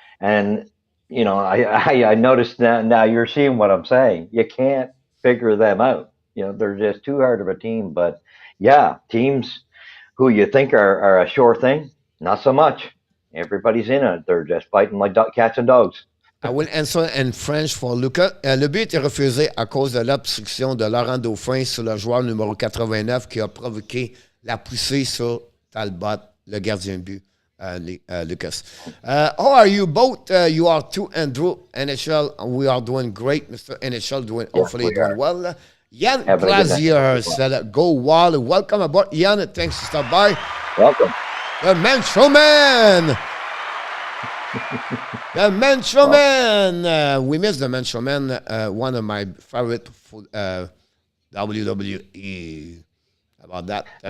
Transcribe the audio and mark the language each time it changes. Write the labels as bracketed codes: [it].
[en] And, I noticed that now you're seeing what I'm saying. You can't figure them out. They're just too hard of a team. But, yeah, teams who you think are a sure thing, not so much. Everybody's in it. They're just fighting like cats and dogs. I will answer in French for Lucas. [fr] Le but est refusé à cause de l'obstruction de Laurent Dauphin sur le joueur numéro 89 qui a provoqué la poussée sur Talbot, le gardien de but, Lucas. [en] How are you both? You are 2-2 NHL. We are doing great. Mr. NHL hopefully doing well. Yann Glazier said, go wild. Welcome aboard, Yann. Thanks for stopping by. Welcome. The Mancho Man. The Mancho Man. We miss the Mancho Man. One of my favorite WWE. About that.